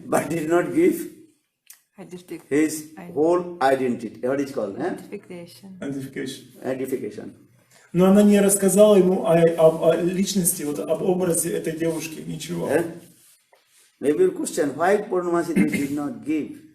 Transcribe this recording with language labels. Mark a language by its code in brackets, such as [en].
[en] but did not give his whole identity. What is called? Identification. Identification. Identification. [ru] Но она не рассказала ему о личности, вот, об образе этой девушки, ничего. [en] Maybe your question, why Purnamasi Devi did not give?